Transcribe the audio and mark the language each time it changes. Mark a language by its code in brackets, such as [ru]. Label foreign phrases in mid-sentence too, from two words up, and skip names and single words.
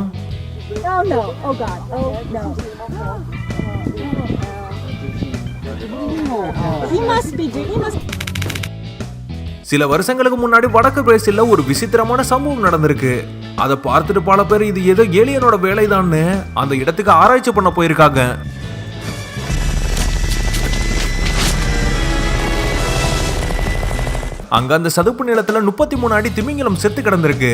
[en] Oh no. Oh God. Oh no. He must be. [ta] சில வருஷங்களுக்கு முன்னாடி வடக்கு பிரேசில்ல ஒரு விசித்திரமான சம்பவம் நடந்திருக்கு. அதை பார்த்துட்டு பல பேர் இது ஏதோ ஏலியனோட வேலைதான்னு அந்த இடத்துக்கு ஆராய்ச்சி பண்ண போயிருக்காங்க. அங்க அந்த சதுப்பு நிலத்துல 33 அடி திமிங்கலம் செத்து கிடந்திருக்கு.